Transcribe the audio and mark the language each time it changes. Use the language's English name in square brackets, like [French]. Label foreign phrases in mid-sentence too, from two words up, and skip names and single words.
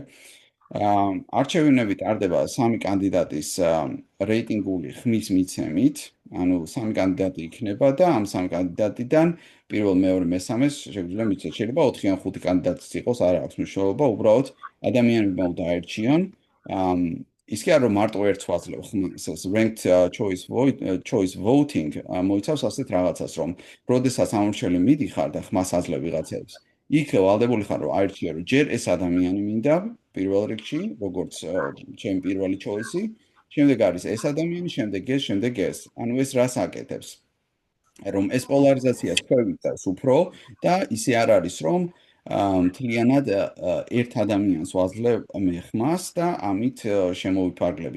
[Georgian] არჩევნები ტარდება 3 კანდიდატის რეიტინგული ხმის მიცემით, ანუ 3 კანდიდატი იქნება და ამ 3 კანდიდატიდან პირველ, მეორე, მესამეს შეგვიძლია მიცეთ. შეიძლება 4 ან 5 კანდიდატიც იყოს, არ აქვს მნიშვნელობა, უბრალოდ ადამიანებმა უნდა აერჩიონ ის კი არა რომ მარტო ერთს ვაძლევ ხმას [English] ranked choice voting [Georgian] მოიცავს ასეთ რაღაცას რომ როდესაც ამორჩეული მიდიხარ და ხმას აძლევ ვიღაცებს იქ ვალდებული ხარ რომ აირჩიო რომ ჯერ ეს ადამიანი მინდა პირველ რიგში როგორც ჩემი პირველი choice-ი შემდეგ არის ეს ადამიანი შემდეგ ეს ანუ ეს რას აკეთებს რომ ეს პოლარიზაციას ქვევიწევს უფრო და ისე არ არის რომ მთლიანად ერთ ადამიანს ვაძლევ მე ხმას და ამით შემოვიფარგლები.